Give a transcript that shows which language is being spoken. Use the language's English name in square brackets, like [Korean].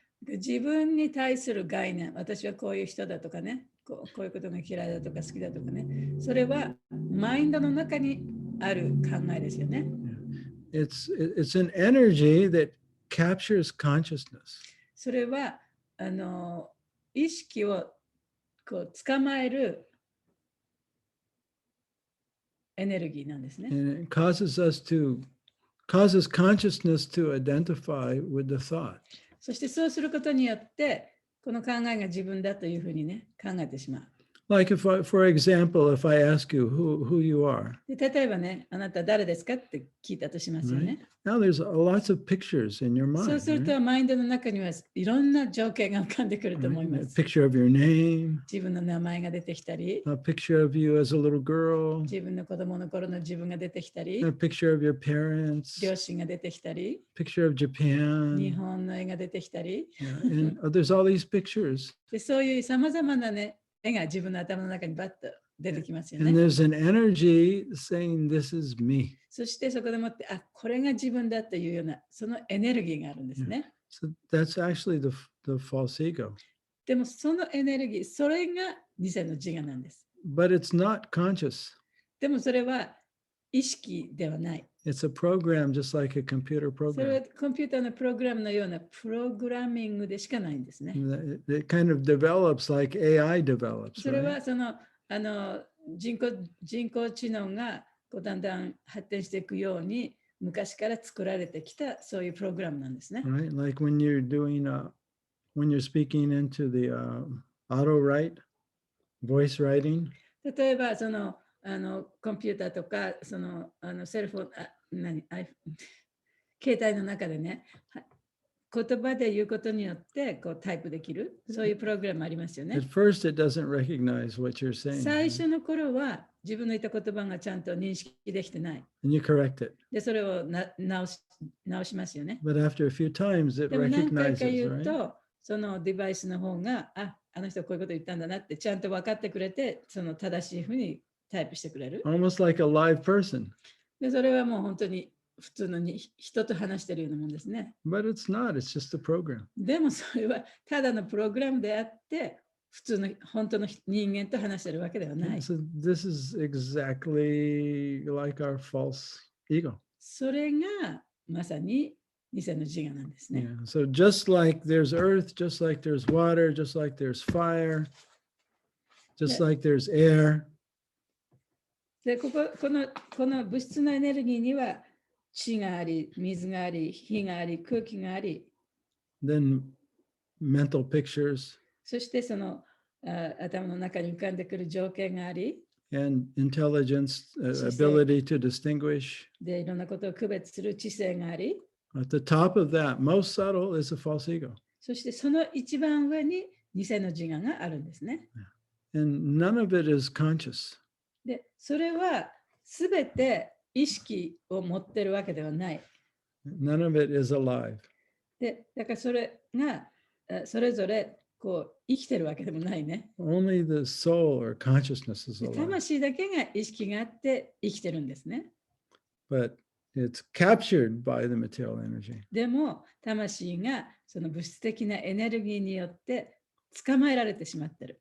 [Japanese] 自分に対する概念、私はこういう人だとかね、こういうことが嫌いだとか好きだとかね、それはマインドの中にある考えですよね。 [English] It's an energy that captures consciousness. [Japanese] それは意識を捕まえるエネルギーなんですね。 [English] And it causes consciousness to identify with the thought. [Japanese] そしてそうすることによって、この考えが自分だというふうにね、考えてしまう。 [English] Like for example, if I ask you who you are. [Japanese] で例えばね、あなた誰ですかって聞いたとしますよね。 [English] Now there's lots of pictures in your mind. [Japanese] そうすると、マインドの中にはいろんな情景が浮かんでくると思いま [English] A [Japanese] す。 [English] picture of your name, [Japanese] 自分の名前が出てきたり、 [English] a picture of you as a little girl, [Japanese] 自分の子供の頃の自分が出てきたり、 [English] a picture of your parents, [Japanese] 両親が出てきたり、 [English] picture of [Japanese] 日 [English] Japan. [Japanese] 本の絵が出てきたり、 [English] And there's all these pictures. [Japanese] でそういうさまざまなね、絵が自分の頭の中にバッと出てきますよ [English] And [Japanese] ね。 [English] there's an energy saying, this is me. [Japanese] そしてそこでもって、あ、これが自分だというような、そのエネルギーがあるんですね。 [English] So that's actually the false ego. [Japanese] でもそのエネルギー、それが偽の自我なんです。 [English] But it's not conscious. [Japanese] でもそれは意識ではない。 [English] It's a program just like a computer [Japanese] それは [English] program. [Japanese] コンピューターのプログラムのようなプログラミングでしかないんですね。 [English] It kind of develops like AI develops. [Japanese] それ [English] Right? [Japanese] はその人工知能がだんだん発展していくように昔から作られてきたそういうプログラムなんですね。 [English] Right? Like when you're speaking into the auto write, voice writing. [Japanese] 例えばそのコンピューターとかそのセルフォン携帯の中でね、言葉で言うことによってこうタイプできるそういうプログラムありますよね。 [English] At first, it doesn't recognize what you're saying. [Japanese] 最初の頃は自分の言った言葉がちゃんと認識できてない。 [English] And you correct it. [Japanese] で、それを直しますよね。 [English] But after a few times, it [Japanese] でも何回か [English] recognizes, [Japanese] 言う [English] right? [Japanese] と、そのデバイスの方が、あの人こういうこと言ったんだなってちゃんと分かってくれて、その正しいふうにタイプしてくれる。 [English] Almost like a live person. [Japanese] で、それはもう本当に普通の人と話してるようなもんですね。 [English] But it's not, it's just a program. [Japanese] でもそれはただのプログラムであって、普通の本当の人間と話してるわけではない。 [English] So this is exactly like our false ego. [Japanese] それがまさに偽の自我なんですね。 [English] Yeah. So just like there's earth, just like there's water, just like there's fire, just Yeah. like there's air. [Japanese] で、この物質のエネルギーには地があり、水があり、火があり、空気があり、 [English] Then mental pictures [Japanese] そしてその頭の中に浮かんでくる情景があり、 [English] and intelligence, So ability to distinguish. [Japanese] で、いろんなことを区別する知性があり、 [English] At the top of that, most subtle, is a false ego. [Japanese] そしてその一番上に偽の自我があるんですね。 [English] And none of it is conscious. [Japanese] で、それはすべて意識を持ってるわけではない。 [English] None of it is alive. [Japanese] で、だからそれがそれぞれこう生きてるわけでもないね。 [English] Only the soul or consciousness is [Japanese] で [English] alive. [Japanese] 魂だけが意識があって生きてるんですね。 [English] But it's captured by the material energy. [Japanese] でも魂がその物質的なエネルギーによって捕まえられてしまってる。